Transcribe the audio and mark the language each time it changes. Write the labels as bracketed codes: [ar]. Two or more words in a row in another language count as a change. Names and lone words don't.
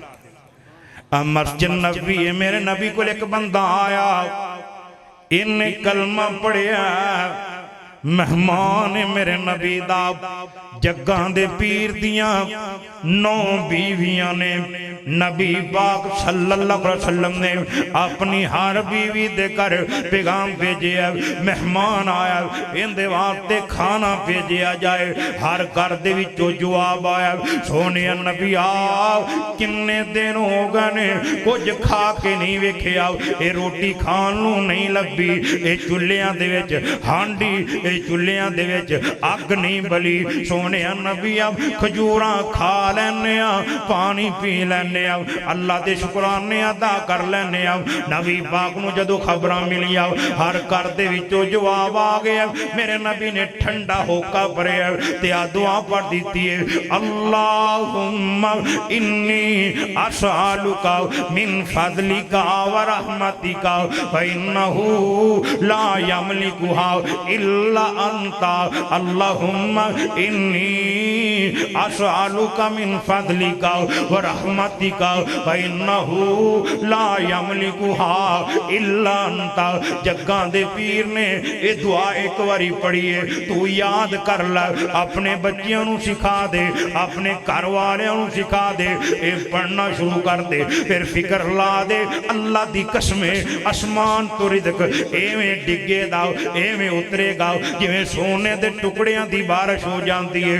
[pa] مسجد نبی ہے، میرے نبی کو اک بندہ آیا، انہیں کلمہ پڑھیا، مہمان میرے نبی دا، جگاں دے پیر دیاں 9 بیویاں نے. نبی پاک [ar] صلى الله عليه وسلم [pa] نے اپنی ہر بیوی دے گھر پیغام بھیجیا، مہمان آیا ایہدے واسطے کھانا بھیجیا جائے. ہر گھر دے وچوں جواب آیا، سوہنے نبی آ کنے دن ہو گئے نے کجھ کھا کے نہیں ویکھیا، ایہ روٹی کھان نوں نہیں لبھی، ایہ چلیاں دے وچ ہانڈی، ایہ چلیاں دے وچ اگ نہیں بلی. سوہنے نبی آ کھجوراں کھا لینے آ، پانی پی لینے، اللہ دے شکرانے ادا کر لینے. نبی پاک نوں جدوں خبراں ملیاں ہر گھر دے وچوں جواب آ گیا. میرے نبی نے ٹھنڈا ہوکا بھریا تے آ دعا پڑھ دی ہے, [ar] اللهم إني أسألك من فضلك ورحمتك فإنه لا يملكها إلا أنت. اللهم إني أسألك من فضلك ورحمتك فإنه لا يملكها إلا أنت. [pa] جگاں دے پیر نے ایہ دعا اک واری پڑھی ہے، تو یاد کر لا، اپنے بچیاں نوں سکھا دے، اپنے گھر والیاں نوں سکھا دے، ایہ پڑھنا شروع کر دے، فیر فکر لا دے. اللہ دی قسم اسمان توں رزق اینویں ڈگیگا، اینویں اتریگا جیویں سونے دے ٹکڑیاں دی بارش ہو جاتی ہے.